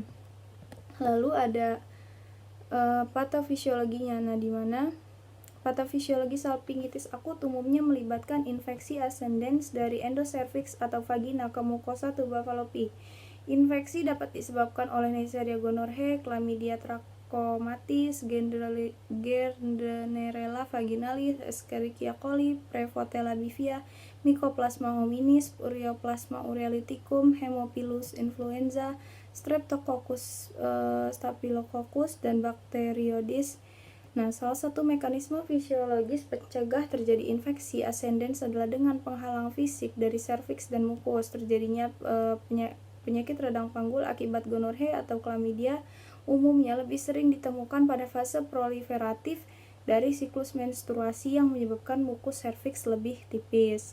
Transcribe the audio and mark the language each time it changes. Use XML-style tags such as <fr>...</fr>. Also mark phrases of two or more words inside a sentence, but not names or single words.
<id>Lalu ada patofisiologinya. Nah, di mana patofisiologi salpingitis akut umumnya melibatkan infeksi ascendens dari endocervix atau vagina ke mukosa tuba falopi. Infeksi dapat disebabkan oleh Neisseria gonorrhoeae, Chlamydia trachomatis, Gardnerella vaginalis, Escherichia coli, Prevotella bifida, Mycoplasma hominis, Ureaplasma urealyticum, Haemophilus influenza, Streptococcus staphylococcus, dan Bacteroides. Nah, salah satu mekanisme fisiologis pencegah terjadi infeksi ascendens adalah dengan penghalang fisik dari serviks dan mukos. Terjadinya penyakit radang panggul akibat gonorrhea atau chlamydia umumnya lebih sering ditemukan pada fase proliferatif dari siklus menstruasi yang menyebabkan mukus serviks lebih tipis.</id>